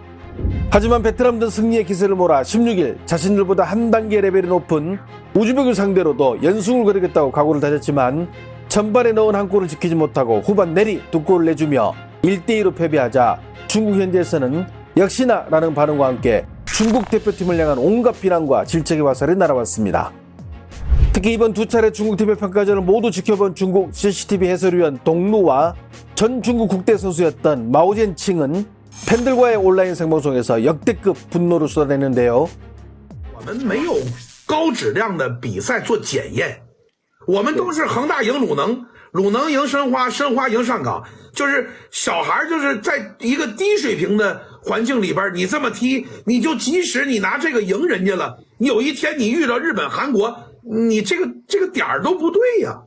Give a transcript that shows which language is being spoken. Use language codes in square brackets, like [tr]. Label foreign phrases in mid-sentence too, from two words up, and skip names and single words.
[ko] 하지만 베트남은 승리의 기세를 몰아 16일 자신들보다 한 단계 레벨이 높은 우즈벡을 상대로도 연승을 거두겠다고 각오를 다졌지만 전반에 넣은 한 골을 지키지 못하고 후반 내리 2골을 내주며 1-2로 패배하자 중국 현지에서는 역시나 라는 반응과 함께 중국 대표팀을 향한 온갖 비난과 질책의 화살이 날아왔습니다. 특히 이번 두 차례 중국팀의 평가전을 모두 지켜본 중국 CCTV 해설위원 동루와 전 중국 국대 선수였던 마오젠칭은 팬들과의 온라인 생방송에서 역대급 분노를 쏟아냈는데요. [zh] 我们没有高质量的比赛做检验，我们都是恒大赢鲁能，鲁能赢申花，申花赢上港，就是小孩就是在一个低水平的环境里边，你这么踢，你就即使你拿这个赢人家了，你有一天你遇到日本、韩国，你这个点儿都不对呀。